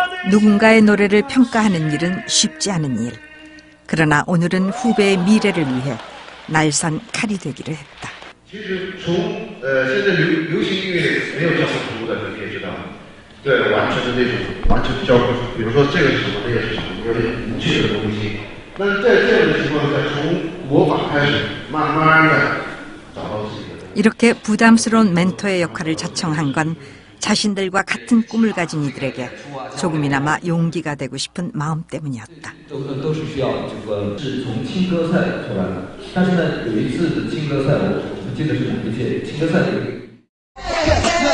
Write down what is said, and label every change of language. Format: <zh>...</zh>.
<ko>누군가의 노래를 평가하는 일은 쉽지 않은 일. 그러나 오늘은 후배의 미래를 위해 날선 칼이 되기로 했다.</ko> <zh>其实从现在流行音乐没有教科书的，你也知道，对，完全是那种完全教科书，比如说这个是什么，那个是什么，有点无趣的东西。但是在这样的情况下，从模仿开始，慢慢的找到自己的。</zh> <ko>이렇게 부담스러운 멘토의 역할을 자청한 건 자신들과 같은 꿈을 가진 이들에게 조금이나마 용기가 되고 싶은 마음 때문이었다.</ko> <zh>都是需要是从青歌赛出来的，但是呢，有一次青歌赛，我不记得是哪一届，青歌赛有一个。</zh>